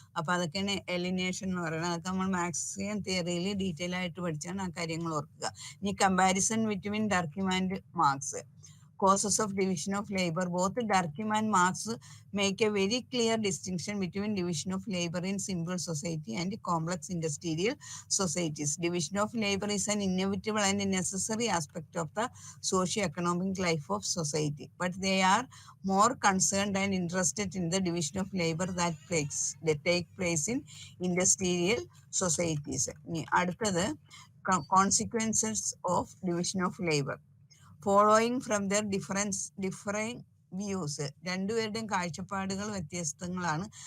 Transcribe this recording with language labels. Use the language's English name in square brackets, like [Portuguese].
[Malayalam] അപ്പോൾ അതൊക്കെയാണ് എലിനേഷൻ എന്ന് പറയുന്നത്. അതൊക്കെ നമ്മൾ മാർക്സിയൻ തിയറിയിൽ ഡീറ്റെയിൽ ആയിട്ട് പഠിച്ചാണ് ആ കാര്യങ്ങൾ ഓർക്കുക. [English] ഇനി comparison between Durkheim and Marx. Causes of division of labor. Both Durkheim and Marx make a very clear distinction between division of labor in simple society and complex industrial societies. Division of labor is an inevitable and necessary aspect of the socio-economic life of society. But they are more concerned and interested in the division of labor that take place in industrial societies. അടുത്തത് consequences of division of labor. Following from their different views, [Malayalam] രണ്ടുപേരുടെയും കാഴ്ചപ്പാടുകൾ വ്യത്യസ്തങ്ങളാണ്.